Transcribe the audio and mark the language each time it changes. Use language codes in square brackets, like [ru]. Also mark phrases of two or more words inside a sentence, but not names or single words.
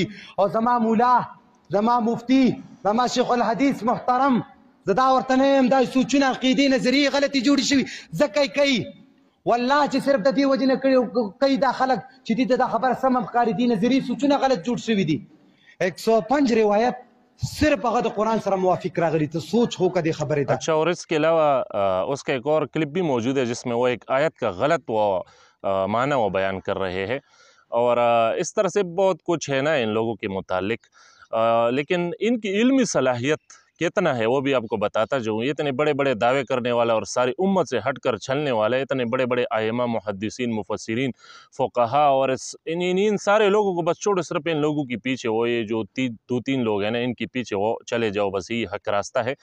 [ps] او زما مولا، زما مفتی، زما شیخ الحدیث محترم، زه دا ورته نه یم دا سوچونه عقیدې نظریې غلطې جوړې شوي ځکه کوي. والله چې صرف د دې وجې نه کوي دا خلک چې دې ته دا خبره سمه ښکاري، دې نظریې سوچونه غلط جوړ شوي دي. 105 روایت صرف هغه د قرآن سره موافق راغلی. تو سوچ ہو کدی خبریں تھا. [ur] اچھا، اور اس کے علاوہ اس کا ایک اور کلپ بھی موجود ہے جس میں وہ ایک آیت کا غلط وہ معنی وہ بیان کر رہے ہیں اور اس طرح سے بہت کچھ ہے نا ان لوگوں کے متعلق. لیکن ان کی علمی صلاحیت کتنا ہے وہ بھی آپ کو بتاتا جو یہ اتنے بڑے بڑے دعوے کرنے والا اور ساری امت سے ہٹ کر چلنے والا ہے، اتنے بڑے بڑے ائمہ، محدثین، مفسرین، فقہا اور ان سارے لوگوں کو بس چھوڑو، صرف ان لوگوں کے پیچھے وہ یہ جو دو تین لوگ ہیں نا، ان کے پیچھے وہ چلے جاؤ، بس یہی حق راستہ ہے.